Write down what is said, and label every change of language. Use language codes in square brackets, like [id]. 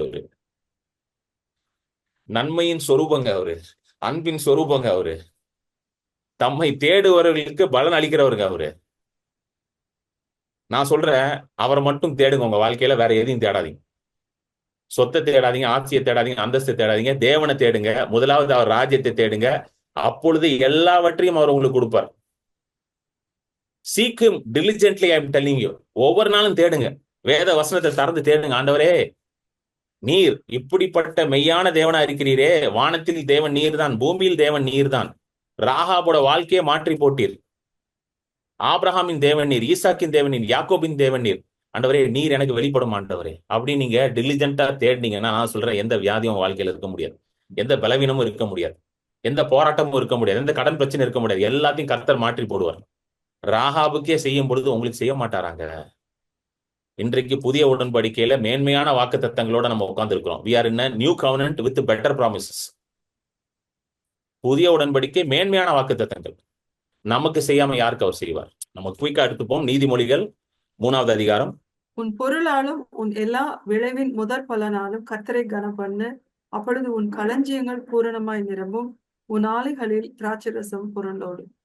[ta] அவரு நன்மையின் சொரூபங்க, அவரு அன்பின் சொரூபங்க, அவரு தம்மை தேடுவர்களுக்கு பலன் அளிக்கிறவருங்க அவரு. நான் சொல்றேன், அவரை மட்டும் தேடுங்க உங்க வாழ்க்கையில, வேற எதையும் தேடாதீங்க. சொத்தை தேடாதீங்க, ஆட்சியை தேடாதீங்க, அந்தஸ்தை தேடாதீங்க. தேவனை தேடுங்க. முதலாவது அவர் ராஜ்யத்தை தேடுங்க. அப்பொழுது எல்லாவற்றையும் அவர் உங்களுக்கு கொடுப்பார். [en] Seek him diligently, I am telling you. [ta] ஒவ்வொரு நாளும் தேடுங்க. வேத வசனத்தை திறந்து தேடுங்க. ஆண்டவரே, நீர் இப்படிப்பட்ட மெய்யான தேவனா இருக்கிறீரே. வானத்தில் தேவன் நீர் தான், பூமியில் தேவன் நீர் தான். ராகாபோட வாழ்க்கையை மாற்றி போட்டீர். ஆபிரகாமின் தேவன் நீர், ஈசாக்கின் தேவன் நீர், யாக்கோபின் தேவன் நீர். ஆண்டவரே, நீர் எனக்கு வெளிப்படும் ஆண்டவரே. அப்படி நீங்க டிலிஜென்ட்டா தேடினீங்கன்னா நான் சொல்றேன், எந்த வியாதியும் வாழ்க்கையில இருக்க முடியாது, எந்த பலவீனமும் இருக்க முடியாது, எந்த போராட்டமும் இருக்க முடியாது, எந்த கடன் பிரச்சனை இருக்க முடியாது. எல்லாத்தையும் கர்த்தர் மாற்றி போடுவார். ராகாபுக்கே செய்யும் பொழுது உங்களுக்கு செய்ய மாட்டாராங்க. இன்றைக்கு புதிய உடன்படிக்கையில மேன்மையான வாக்கு தத்தங்களோட நம்ம உட்கார்ந்து இருக்கிறோம். [en] We are in a new covenant with better promises. [ta] புதிய உடன்படிக்கை மேன்மையான வாக்கு தத்தங்கள். நமக்கு செய்யாம யாருக்கு அவர் செய்வார்? நம்ம குயிக்கா எடுத்துப்போம். நீதிமொழிகள் 3வது அதிகாரம். உன் பொருளாலும் உன் எல்லா விளைவின் முதற் பலனாலும் கர்த்தரை கனம் பண்ணு. அப்பொழுது உன் களஞ்சியங்கள் பூரணமாய் நிரம்பும். உன் ஆலைகளில் திராட்சரசம் புரண்டோடும்.